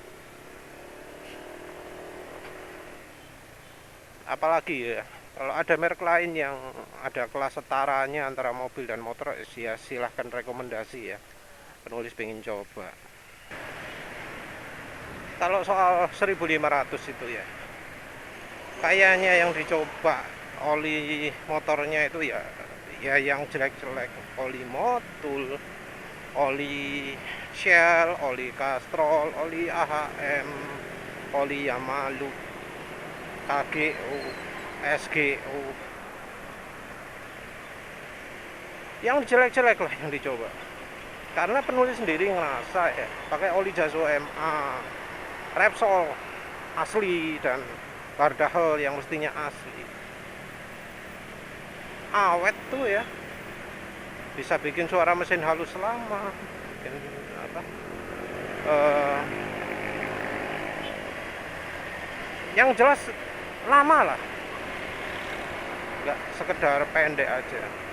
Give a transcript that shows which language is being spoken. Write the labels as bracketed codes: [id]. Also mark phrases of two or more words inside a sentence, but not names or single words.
[id] Apalagi ya, kalau ada merek lain yang ada kelas setaranya antara mobil dan motor, ya silahkan rekomendasi ya. Penulis pengen coba. Kalau soal 1500 itu ya, kayaknya yang dicoba oli motornya itu ya yang jelek-jelek, oli Motul, oli Shell, oli Castrol, oli AHM, oli Yamalu, KGO, SGO, yang jelek-jelek lah yang dicoba. Karena penulis sendiri ngerasa ya pakai oli Jaso MA, Repsol asli dan Bardahel yang mestinya asli, awet tuh ya, bisa bikin suara mesin halus lama, bikin apa, yang jelas lama lah, nggak sekedar pendek aja.